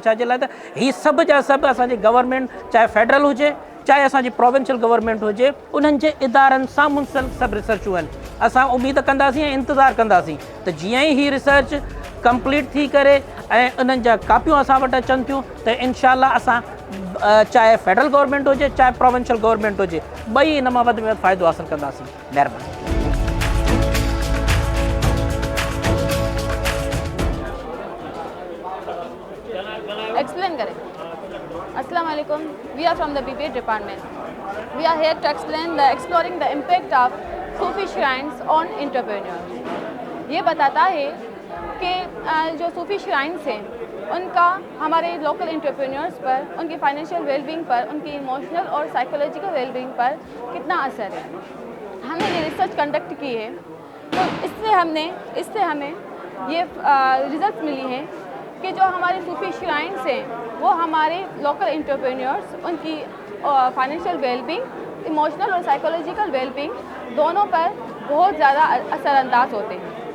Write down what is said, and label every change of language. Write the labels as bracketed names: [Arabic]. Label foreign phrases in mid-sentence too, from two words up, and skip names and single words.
[Sindhi] छाजे लाइ त हीअ सभु जा सभु असांजे गवर्नमेंट, चाहे फेडरल हुजे चाहे असांजी प्रोविंशियल गवर्नमेंट हुजे, उन्हनि जे इदारनि सां मुंसलिक सभु रिसर्चूं आहिनि। असां उमेदु कंदासीं ऐं इंतज़ारु कंदासीं त जीअं ई हीअ रिसर्च कंप्लीट थी करे ऐं उन्हनि जा कापियूं असां वटि अचनि थियूं त इंशाअल्लाह असां चाहे फेडरल गवर्नमेंट हुजे चाहे प्रोविंशियल गवर्नमेंट हुजे, ॿई इन मां वधि में वधि फ़ाइदो हासिलु कंदासीं। महिरबानी। [Urdu] Explain करें। [Arabic] السلام علیکم. [English] We are from the BBA department. We are here to explain exploring the impact of Sufi shrines on entrepreneurs. [Urdu] یہ بتاتا ہے کہ جو [English] Sufi shrines [Urdu] ہیں ان کا ہمارے [English] local entrepreneurs [Urdu] پر، ان کی [English] financial wellbeing [Urdu] پر، ان کی ایموشنل اور [English] psychological wellbeing [Urdu] پر کتنا اثر ہے. ہم نے یہ [English] research conduct [Urdu] کی ہے، تو اس سے ہمیں یہ رزلٹ ملی ہیں کہ جو ہمارے [English] Sufi shrines [Urdu] ہیں وہ ہمارے [English] local entrepreneurs, [Urdu] ان کی [English] financial wellbeing, [Urdu] ایموشنل اور [English] psychological wellbeing [Urdu] دونوں پر بہت زیادہ اثرانداز ہوتے ہیں.